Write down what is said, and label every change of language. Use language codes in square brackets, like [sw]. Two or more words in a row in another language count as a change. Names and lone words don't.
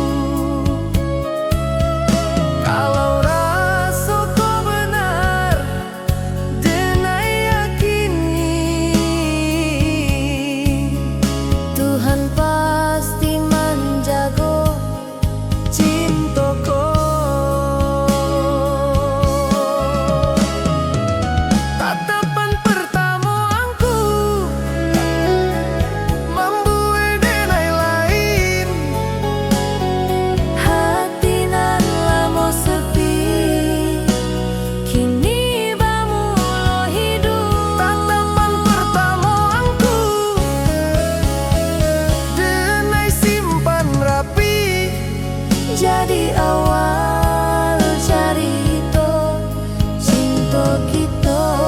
[id] Kalau rasa kau benar, denai yakini Tuhan pasti menjaga cintaku. Tatapan pertamaku membuat denai lain. [min] Hati nan lamo sepi, kini bamulo hidup. [id] Tatapan pertamaku denai simpan rapi. Jadi awal cerita cinta kita.